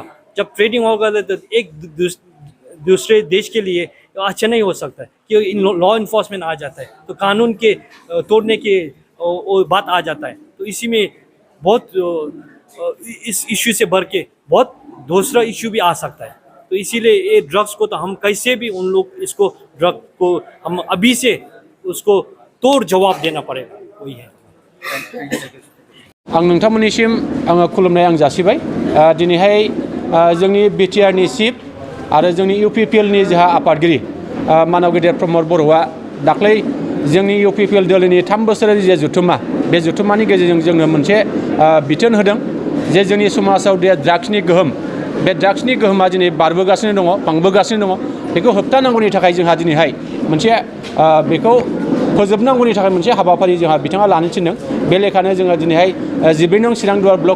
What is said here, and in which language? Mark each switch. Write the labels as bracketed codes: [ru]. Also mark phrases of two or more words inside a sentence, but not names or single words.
[hi] जब ट्रेडिंग होगा तो एक दूसरे देश के लिए अच्छा नहीं हो सकता है कि [en] law enforcement [hi] आ जाता है तो कानून के तोड़ने के बात आ जाता है। तो इसी में बहुत इस इशू से बढ़ के बहुत दूसरा इशू भी आ सकता है। तो इसीलिए ये ड्रग्स को तो हम कैसे भी उन लोग इसको ड्रग को हम अभी से उसको तोड़ जवाब देना पड़ेगा, वही है। [brx] आं नोंथांमोननिसिम आङो खुलुमनाय आं जासिबाय। दिनैहाय जोंनि बिटिआरनि चिफ आरो जोंनि इउपिपिएलनि जोंहा आफादगिरि मानव गेदेर प्रमद बर'आ दाख्लै जोंनि UPPL दोलोनि 3 बोसोरारि जे जुथुमा बे जुथुमानि गेजेरजों जोंनो मोनसे बिथोन होदों जे जोंनि समाजाव दे ड्राग्सनि गोहोम बे ड्राग्सनि गोहोमा दिनै बारबोगासिनो दङ बांबोगासिनो दङ बेखौ होबथानांगौनि थाखाय जोंहा दिनैहाय मोनसे बेखौ फोजोबनांगौनि थाखाय मोनसे हाबाफारि जोंहा बिथाङा लानो थिनदों बे लेखानो जोङो दिनैहाय 12 नं चिरां दुवार ब्लक